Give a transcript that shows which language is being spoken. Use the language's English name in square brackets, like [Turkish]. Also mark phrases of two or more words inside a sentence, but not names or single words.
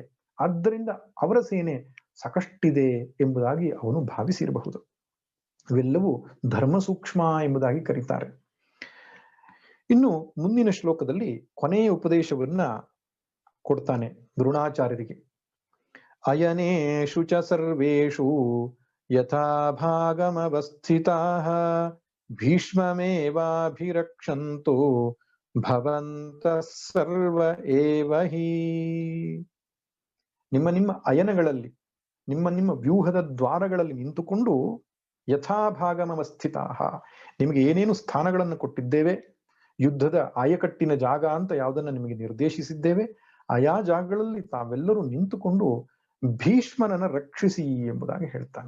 [Kannada] ಆದ್ದರಿಂದ ಅವರ ಸೇನೆ ಸಾಕಷ್ಟಿದೆ ಎಂಬುದಾಗಿ ಅವನು ಭಾವಿಸಿರಬಹುದು. ಇವೆಲ್ಲವೂ ಧರ್ಮ ಸೂಕ್ಷ್ಮ ಎಂಬುದಾಗಿ ಕರೀತಾರೆ. ಇನ್ನು ಮುಂದಿನ ಶ್ಲೋಕದಲ್ಲಿ ಕೊನೆಯ ಉಪದೇಶವನ್ನ ಕೊಡ್ತಾನೆ ದ್ರೋಣಾಚಾರ್ಯರಿಗೆ. [Sanskrit] ಅಯನೇಷು ಚ ಸರ್ವೇಷು ಯಥಾ ಭಾಗಮವಸ್ಥಿತಾಃ ಭೀಷ್ಮಮೇವಾಭಿರಕ್ಷಂತೋ ಭವಂತಃ ಸರ್ವ ಏವ ಹಿ. [Kannada] ನಿಮ್ಮ ನಿಮ್ಮ ಅಯನಗಳಲ್ಲಿ, ನಿಮ್ಮ ನಿಮ್ಮ ವ್ಯೂಹದ ದ್ವಾರಗಳಲ್ಲಿ ನಿಂತುಕೊಂಡು ಯಥಾಭಾಗಮವಸ್ಥಿತಾಃ, ನಿಮಗೆ ಏನೇನು ಸ್ಥಾನಗಳನ್ನು ಕೊಟ್ಟಿದ್ದೇವೆ, ಯುದ್ಧದ ಆಯಕಟ್ಟಿನ ಜಾಗ ಅಂತ ಯಾವುದನ್ನ ನಿಮಗೆ ನಿರ್ದೇಶಿಸಿದ್ದೇವೆ, ಆಯಾ ಜಾಗಗಳಲ್ಲಿ ತಾವೆಲ್ಲರೂ ನಿಂತುಕೊಂಡು ಭೀಷ್ಮನನ್ನ ರಕ್ಷಿಸಿ ಎಂಬುದಾಗಿ ಹೇಳ್ತಾನೆ.